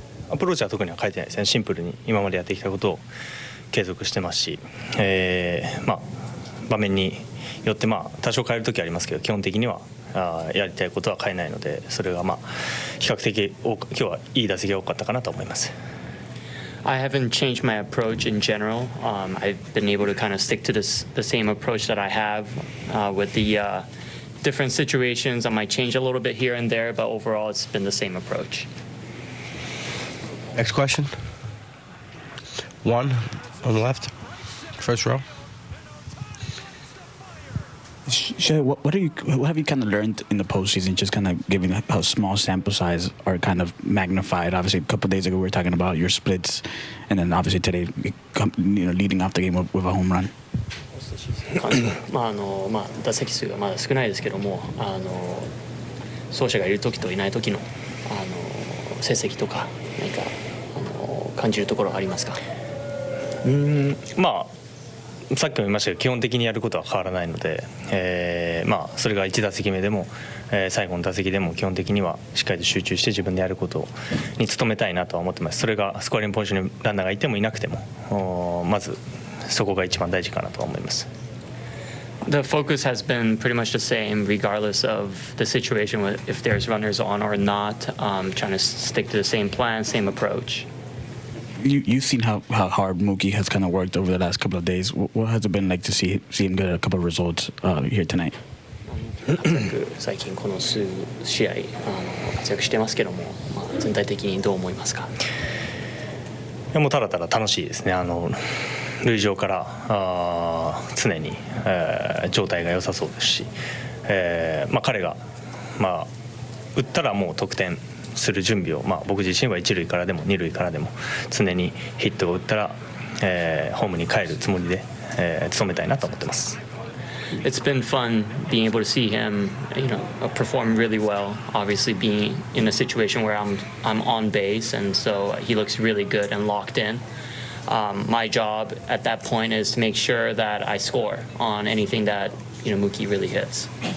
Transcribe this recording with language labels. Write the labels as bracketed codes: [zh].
[ja] Approach は特には変えてないですね。シンプルに今までやってきたことを継続してますし、場面によって多少変えるときはありますけど、基本的にはやりたいことは変えないので、それが比較的今日はいい打席が多かったかなと思います。 [en] I haven't changed my approach in general. I've been able to kind of stick to the same approach that I have with the different situations. I might change a little bit here and there, but overall it's been the same approach. Next question. 1 on the left, first row. What have you kind of learned in the postseason? Just kind of given how small sample size are kind of magnified. Obviously, a couple of days ago we were talking about your splits, and then obviously today, leading off the game with a home run. [ja] 打席数がまだ少ないですけども、走者がいる時といない時の成績とか何か感じるところはありますか？さっきも言いましたけど基本的にやることは変わらないので、それが1打席目でも、最後の打席でも基本的にはしっかりと集中して自分でやることに努めたいなとは思ってます。それがスコアリングポジションにランナーがいてもいなくてもまずそこが一番大事かなとは思います。 [en] The focus has been pretty much the same regardless of the situation, if there's runners on or not, trying to stick to the same plan, same approach. You've seen how hard Mookie has kind of worked over the last couple of days. What has it been like to see him get a couple of results here tonight? [ja] 最近この数試合活躍してますけども、全体的にどう思いますか？もうただただ楽しいですね。塁上から常に、状態が良さそうですし、彼が、打ったらもう得点する準備を、僕自身は一塁からでも二塁からでも常にヒットを打ったら、ホームに帰るつもりで、努めたいなと思ってます。 [en] It's been fun being able to see him, perform really well. Obviously, being in a situation where I'm on base, and so he looks really good and locked in. My job at that point is to make sure that I score on anything that Mookie really hits.